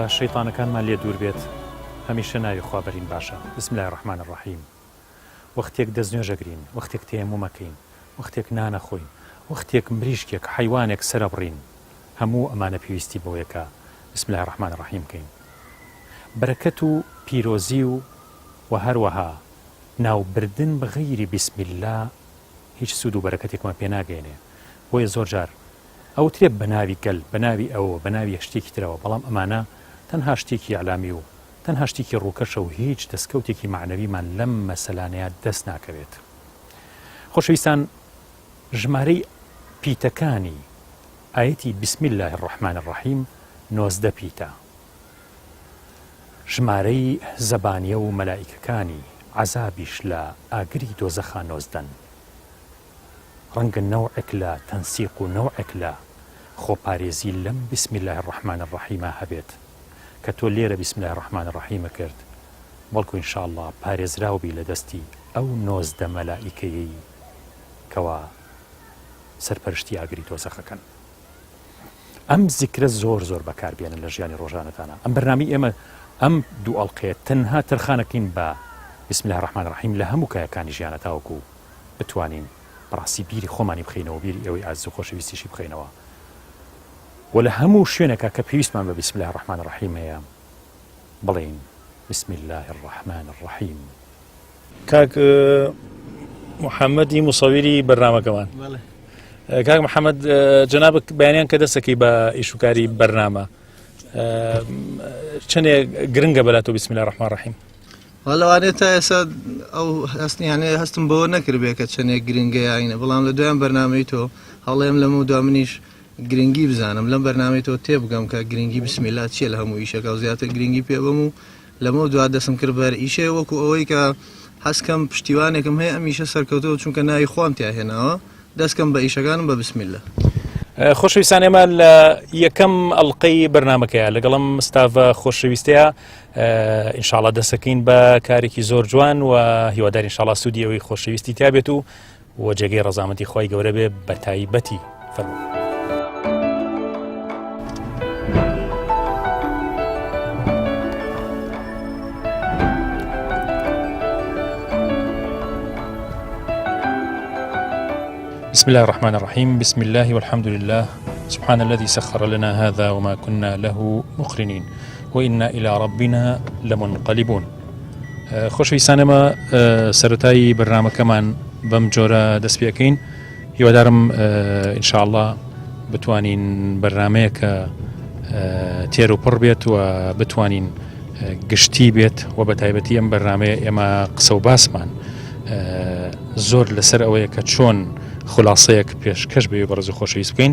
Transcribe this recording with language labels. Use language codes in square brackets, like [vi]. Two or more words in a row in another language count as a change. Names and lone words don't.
[ckb] شەیطانەکانمان لێ دوور بێت هەمیشە ناوی خوا بەرین باشە. [ar] بسم الله الرحمن الرحیم. [ckb] وەختێک دەستنوێژەگرین، وەختێک تەیەمومەکەین، وەختێک نانەخۆین، وەختێک مریشکێک حیوانێک سرە بڕین، هەموو ئەمانە پێویستی بەوەیەکە [ar] بسم الله الرحمن الرحیم [ckb] بکەین. بەرەکەت و پیرۆزی و هەروەها ناوبردن بەغەیری [ar] بسم الله [ckb] هیچ سوود و بەرەکەتێکمە پێ ناگەێنێ. بۆیە زۆر جار ئەو ترێ بە ناوی گەل، بە ناوی ئەوە، بە ناوی شتێکی ترەوە، بەڵام ئەمانە تەنها شتێکی علامی و تەنها شتێکی ڕووکەشە و هیچ دەستکەوتێکی معنەویمان لەم مەسەلانەیە دەست ناکەوێت. خۆشەویستان، ژمارەی پیتەکانی ئاەتی [ar] بسم الله الرحمن الرحیم [ckb] 19 پیتە. ژمارەی زەبانیە و مەلائیکەکانی عەزابیش لە ئاگری دۆزەخا 19. ڕەنگە نەوعێک لە تەنسیق و نەوعێک لە خۆپارێزی لەم [ar] بسم الله الرحمن الرحیمە [ckb] هەبێت کە تۆ لێرە [ar] بسم الله الرحمن الرحیمە [ckb] کرد، بەڵکو [ar] ئینشاءالله [ckb] پارێزراوبی لە دەستی ئەو 19 مەلائیکەیەی کەوا سەرپەرشتی ئاگری دۆزەخەکەن. ئەم زیکرە زۆر زۆر بەکاربێنن لە ژیانی ڕۆژانەتانە. ئەم بەرنامەی ئێمە ئەم دوو ئەڵقەیە تەنها تەرخانەکەین بە [ar] بسم الله الرحمن الرحیم [ckb] لە هەموو کایەکانی ژیانە تاوەکو بتوانین بەڕاستی بیری خۆمانی بخەینەوە، بیری ئەوەی ئاز و خۆشەویستیشی بخەینەوە، و لە هەموو شوێنێکە کە پێویستمان بە [ar] بسم الله الرحمن الرحیم [ckb] هەیە بڵێین [ar] بسم الله الرحمن الرحیم. [ckb] کاک محەممەدی موسەویری بەرنامەکەمان. کاک محەممەد، جەنابک بەیانیان کە دەستەکەی بە ئیشوکاری بەرنامە، چەندێک گرنگە بەلاتۆ [ar] بسم الله الرحمن الرحیم؟ [ckb] وەڵەوانێت تا ئێستا ئەو هەستنیانێ هەستم بەوە نەکردبێ کە چەندێک گرنگە یاینە، بەڵام لە دوایان بەرنامەی تۆ هەڵێم لەم و دوا منیش گرنگی بزانم لەم بەرنامەی تۆ تێبگەم کە گرنگی [ar] بسم الله [ckb] چیە لە هەموو ئیشەکە و زیاتر گرنگی پێ بم و لەمە دوا دەسم کرد بەر ئیشێ وەکو ئەوەی کە حەسکەم پشتیوانێکم هەیە ئەمیشە سەرکەوتەوە چونکە ناوی خۆم تیا هێناوە دەستکەم بە ئیشەکانم بە [ar] بسم الله. [ckb] خۆشەویستان، ئێمە لە یەکەم ئەڵقەی بەرنامەکەیە لەگەڵم ستافە خۆشەویستەیە [ar] ئینشاءڵڵا [ckb] دەسەکەین بە کارێکی زۆر جوان و هیوادار [ar] ئینشاءڵڵا [ckb] سوودی ئەوەی خۆشەویستی تا بێت و جێگەی ڕەزامەندی خۆی گەورە بێ بە تایبەتی. فەرموو. [ar] بسم الله الرحمن الرحيم. بسم الله والحمد لله سبحان الذي سخر لنا هذا وما كنا له مقرنين وإنا إلى ربنا لمنقلبون. [ckb] خۆشەویستان، ئێمە سەرەتایی بەرنامەکەمان بەم جۆرە دەست پێکەین. هیوادارم [ar] ئینشاءالله [ckb] بتوانین بەرنامەیە کە تێر و پڕ بێت و بتوانین گشتی بێت و بە تایبەتی ئەم بەرنامەیە ئێمە قسە و باسمان زۆر لەسەر ئەوەیە کە چۆن خلاصەیەک پێشکەش بێ بەڕێز و خۆشەویست بکەین.